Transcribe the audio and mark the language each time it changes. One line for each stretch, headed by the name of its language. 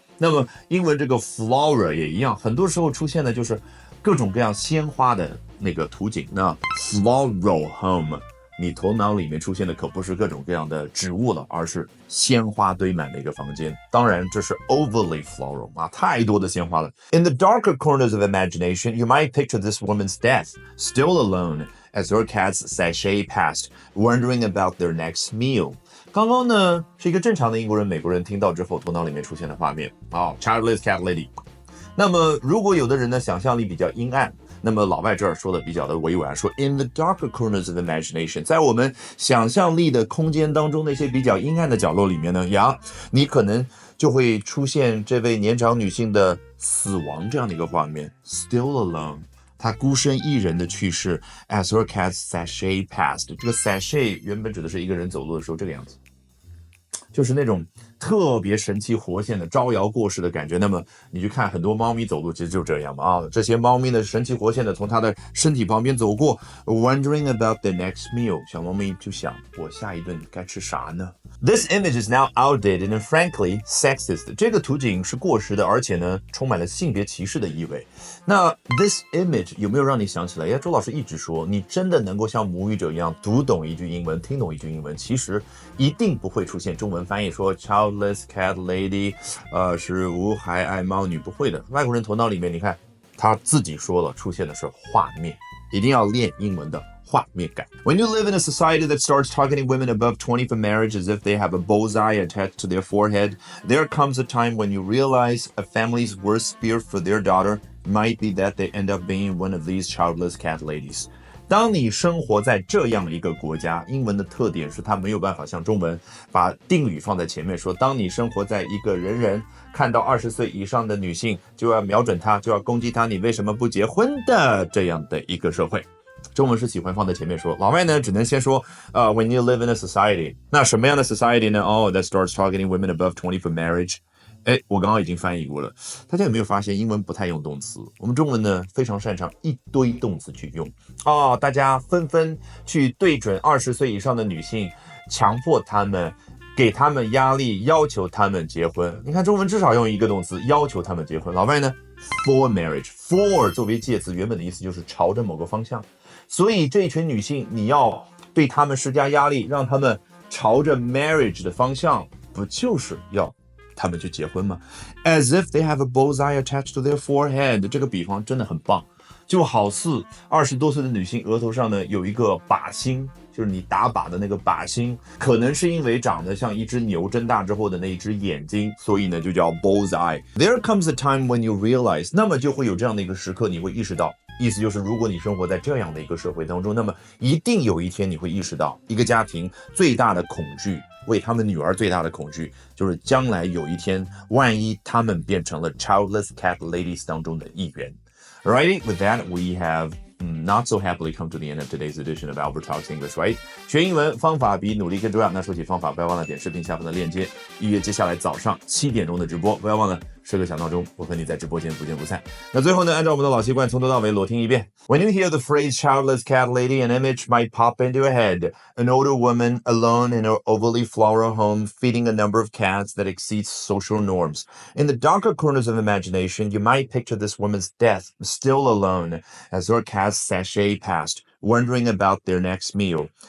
Chinese: 那么英文这个 flora 也一样，很多时候出现的就是各种各样鲜花的那个图景。那 floral home， 你头脑里面出现的可不是各种各样的植物了，而是鲜花堆满的一个房间。当然这是 overly floral 啊，太多的鲜花了。
English: In the darker corners of imagination, you might picture this woman's death, still alone, as her cats sashay past, wondering about their next meal.
Chinese: 刚刚呢是一个正常的英国人、美国人听到之后头脑里面出现的画面Childless Cat Lady。那么如果有的人呢想象力比较阴暗，那么老外这儿说的比较的委婉，说
English: In the darker corners of imagination，
Chinese: 在我们想象力的空间当中那些比较阴暗的角落里面呢，你可能就会出现这位年长女性的死亡这样的一个画面。
English: Still alone，
Chinese: 她孤身一人的去世
English: as her cat sashay past。
Chinese: 这个 sashay 原本指的是一个人走路的时候这个样子，就是那种特别神气活现的招摇过市的感觉。那么你去看很多猫咪走路其实就这样嘛这些猫咪呢神气活现的从它的身体旁边走过
English: wondering about the next meal，
Chinese: 小猫咪就想我下一顿该吃啥呢。
English: This image is now outdated and frankly sexist。
Chinese: 这个图景是过时的，而且呢充满了性别歧视的意味。那 this image 有没有让你想起来周老师一直说，你真的能够像母语者一样读懂一句英文，听懂一句英文，其实一定不会出现中文翻译说 Childless Cat Lady 是无孩爱猫女，不会的。外国人头脑里面你看他自己说了，出现的是画面，一定要练英文的画面感。
English: When you live in a society that starts targeting women above 20 for marriage as if they have a bullseye attached to their forehead, there comes a time when you realize a family's worst fear for their daughter might be that they end up being one of these childless cat ladies。
Chinese: 当你生活在这样一个国家，英文的特点是它没有办法像中文把定语放在前面说，当你生活在一个人看到20岁以上的女性就要瞄准她，就要攻击她，你为什么不结婚的这样的一个社会。中文是喜欢放在前面说，老外呢只能先说
English: when you live in a society。
Chinese: 那什么样的
English: society 呢that starts targeting women above 20 for marriage。
Chinese: 我刚刚已经翻译过了。大家有没有发现英文不太用动词，我们中文呢非常擅长一堆动词去用大家纷纷去对准20岁以上的女性，强迫她们，给她们压力，要求她们结婚。你看中文至少用一个动词，要求她们结婚。老外呢 for marriage， for 作为介词原本的意思就是朝着某个方向，所以这一群女性你要对她们施加压力，让她们朝着 marriage 的方向，不就是要他们去结婚吗？
English: As if they have a bullseye attached to their forehead。
Chinese: 这个比方真的很棒，就好似20多岁的女性额头上呢有一个靶心，就是你打靶的那个靶心，可能是因为长得像一只牛睁大之后的那一只眼睛，所以呢就叫 bullseye。
English: There comes a time when you realize，
Chinese: 那么就会有这样的一个时刻，你会意识到，意思就是如果你生活在这样的一个社会当中，那么一定有一天你会意识到，一个家庭最大的恐惧，为他们女儿最大的恐惧，就是将来有一天万一他们变成了 Childless Cat Ladies 当中的一员。
English: Alrighty, with that we have not so happily come to the end of today's edition of Albert Talks English, right?
Chinese: 学英文方法比努力更重要。那说起方法，不要忘了点视频下方的链接，预约接下来早上7点钟的直播。不要忘了设个小闹钟，我和你在直播间不见不散。那最后呢，按照我们的老习惯，从头到尾裸听一遍。
English: When you hear the phrase childless cat lady, an image might pop into your head. An older woman alone in her overly floral home, feeding a number of cats that exceeds social norms. In the darker corners of imagination, you might picture this woman's death, still alone, as her cats sashay past, wondering about their next meal.